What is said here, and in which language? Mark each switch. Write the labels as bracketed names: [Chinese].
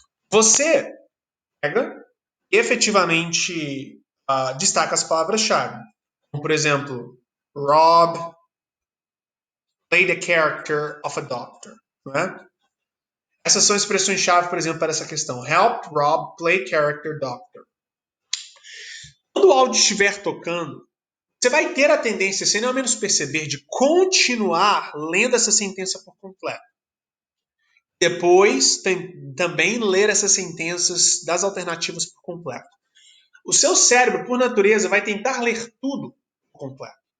[Portuguese] Você pega e efetivamente destaca as palavras-chave. Como, por exemplo, [English] Rob played the character of a doctor. [Portuguese] Não é? Essas são expressões-chave, por exemplo, para essa questão. [English] Help Rob play character doctor. [Portuguese] Quando o áudio estiver tocando, você vai ter a tendência, sem ao menos perceber, de continuar lendo essa sentença por completo. Depois, também ler essas sentenças das alternativas por completo. O seu cérebro, por natureza, vai tentar ler tudo por completo.